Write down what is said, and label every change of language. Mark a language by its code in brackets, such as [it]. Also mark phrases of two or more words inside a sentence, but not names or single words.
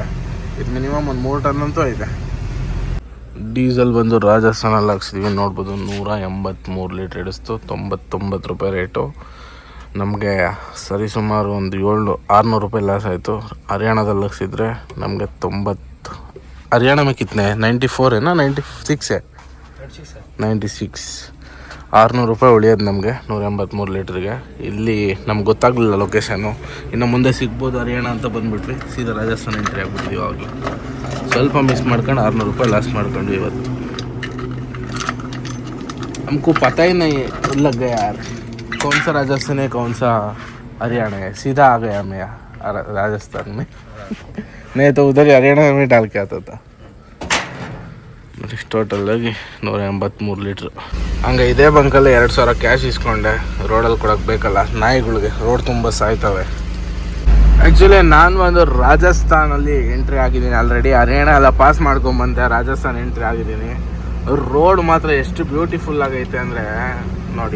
[kn] ಇದು ಮಿನಿಮಮ್ ಒಂದು 3 ಟನ್ ಅಂತೂ ಇದೆ. ಡೀಸೆಲ್ ಬಂದು ರಾಜಸ್ಥಾನಲ್ಲಿ ಹಾಕ್ಸಿದ್ವಿ, ನೋಡ್ಬೋದು 183 ಲೀಟ್ರ್ ಹಿಡಿಸ್ತು, 99 ರೂಪಾಯಿ ರೇಟು. ನಮಗೆ ಸರಿಸುಮಾರು ಒಂದು 600 ರೂಪಾಯಿ ಲಾಸ್ ಆಯಿತು. ಹರಿಯಾಣದಲ್ಲಿ ಹಾಕ್ಸಿದ್ರೆ ನಮಗೆ 90, ಹರಿಯಾಣ [hi] में कितने 94 है ना, 96 है, 96, [kn] 600 ರೂಪಾಯಿ ಉಳಿಯೋದು ನಮಗೆ 183 ಲೀಟ್ರಿಗೆ. ಇಲ್ಲಿ ನಮ್ಗೆ ಗೊತ್ತಾಗಲಿಲ್ಲ ಲೊಕೇಶನ್ನು. ಇನ್ನು ಮುಂದೆ ಸಿಗ್ಬೋದು ಹರಿಯಾಣ ಅಂತ ಬಂದುಬಿಟ್ವಿ, ಸೀದಾ ರಾಜಸ್ಥಾನ ಎಂಟ್ರಿ ಆಗ್ಬಿಟ್ಟಿದ್ವಿ. ಆವಾಗಲೂ ಸ್ವಲ್ಪ ಮಿಸ್ ಮಾಡ್ಕೊಂಡು 600 ರೂಪಾಯಿ ಲಾಸ್ ಮಾಡ್ಕೊಂಡ್ವಿ ಇವತ್ತು. [hi] हमको पता ही नहीं लग गया यार कौन सा राजस्थान है कौन सा हरियाणा है. सीधा आ गया मैं राजस्थान में. नहीं तो उधर हरियाणा में डाल के आता था. [kn] ಟೋಟಲಾಗಿ 183 ಲೀಟ್ರು. ಹಂಗೆ ಇದೇ ಬಂಕಲ್ಲಿ 2000 ಕ್ಯಾಶ್ ಇಸ್ಕೊಂಡೆ. ರೋಡಲ್ಲಿ ಕೊಡೋಕೆ ಬೇಕಲ್ಲ ನಾಯಿಗಳಿಗೆ, ರೋಡ್ ತುಂಬ ಸಾಯ್ತವೆ. ಆ್ಯಕ್ಚುಲಿ ನಾನು ಒಂದು ರಾಜಸ್ಥಾನಲ್ಲಿ ಎಂಟ್ರಿ ಆಗಿದ್ದೀನಿ ಆಲ್ರೆಡಿ. ಹರಿಯಾಣ ಎಲ್ಲ ಪಾಸ್ ಮಾಡ್ಕೊಂಬಂದೆ, ರಾಜಸ್ಥಾನ ಎಂಟ್ರಿ ಆಗಿದ್ದೀನಿ. ರೋಡ್ ಮಾತ್ರ ಎಷ್ಟು ಬ್ಯೂಟಿಫುಲ್ ಆಗೈತೆ ಅಂದರೆ ನೋಡಿ.